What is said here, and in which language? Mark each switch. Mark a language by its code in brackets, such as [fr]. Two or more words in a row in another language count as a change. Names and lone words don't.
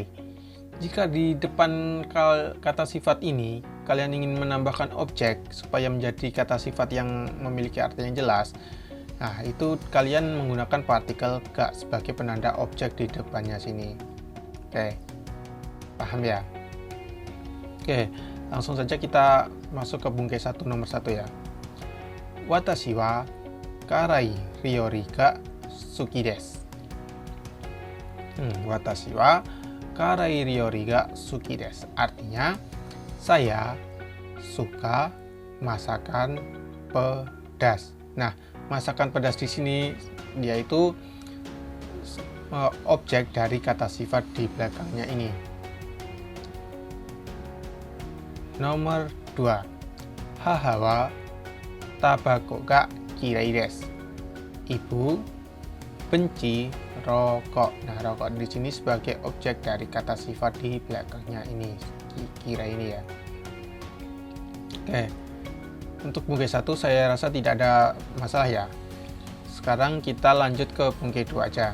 [id] Jika di depan kata sifat ini kalian ingin menambahkan objek supaya menjadi kata sifat yang memiliki arti yang jelas, nah itu kalian menggunakan partikel K sebagai penanda objek di depannya sini. Oke, paham ya? Oke, langsung saja kita masuk ke bungkai 1 nomor 1 ya. [ja] 私は辛い料理が好きです. 私は辛い料理が好きです. [id] Artinya, saya suka masakan pedas. Nah, masakan pedas di sini yaitu objek dari kata sifat di belakangnya ini. Nomor 2. [ja] 母はタバコが嫌いです. [id] Ibu benci rokok. Nah, rokok di sini sebagai objek dari kata sifat di belakangnya ini, kira ini ya. Oke. Untuk bungkai 1 saya rasa tidak ada masalah ya. Sekarang kita lanjut ke bungkai 2 aja.